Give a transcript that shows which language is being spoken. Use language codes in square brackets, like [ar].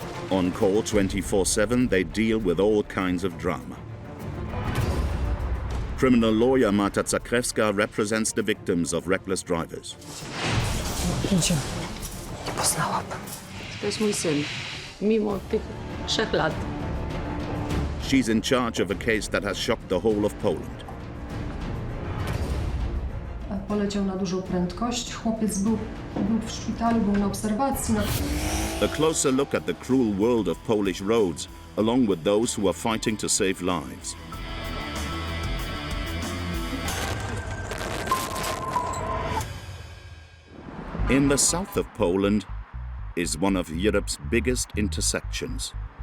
[en] On call 24/7, they deal with all kinds of drama. Criminal lawyer Marta Zakrewska represents the victims of reckless drivers. [pl] Poznałabym. To jest mój syn, mimo tych 3 lat. [en] She's in charge of a case that has shocked the whole of Poland. [pl] Poleciał na dużą prędkość. Chłopiec był w szpitalu, był na obserwacji. [en] A closer look at the cruel world of Polish roads, along with those who are fighting to save lives. In the south of Poland is one of Europe's biggest intersections.